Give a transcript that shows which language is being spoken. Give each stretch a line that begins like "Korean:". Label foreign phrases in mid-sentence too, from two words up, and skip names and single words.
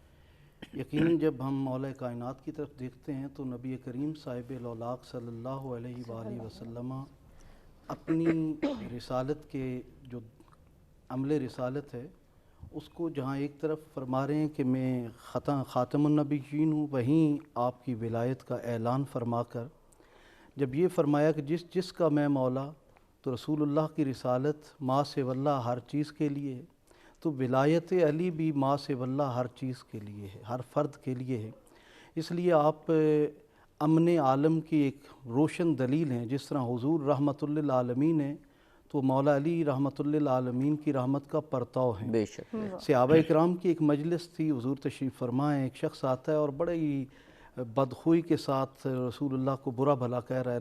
Urdu: یقیناً جب ہم مولا کائنات کی طرف دیکھتے ہیں تو نبی کریم صاحب لولاق
Arabic: صلی اللہ علیہ وآلہ وسلم
Urdu: اپنی رسالت کے جو عمل رسالت ہے اس کو جہاں ایک طرف فرما رہے ہیں کہ میں
Arabic: خاتم النبیین
Urdu: ہوں، وہیں آپ کی ولایت کا اعلان فرما کر جب یہ فرمایا کہ جس کا میں مولا، تو رسول اللہ کی رسالت
Arabic: ما سوی اللہ
Urdu: ہر چیز کے لیے ہے، تو ولایت علی بھی
Arabic: ما سوی اللہ
Urdu: ہر چیز کے لیے ہے، ہر فرد کے لیے ہے۔ اس لیے آپ امن عالم کی ایک روشن دلیل ہیں۔ جس طرح حضور
Arabic: رحمۃ للعالمین
Urdu: ہیں تو مولا علی
Arabic: رحمۃ للعالمین
Urdu: کی رحمت کا پرتاؤ ہیں۔ بے شک۔ صحابہ اکرام کی ایک مجلس تھی، حضور تشریف فرما ہیں، ایک شخص آتا ہے اور بڑے ہی بدخوئی کے ساتھ رسول اللہ کو برا بھلا کہہ رہا ہے۔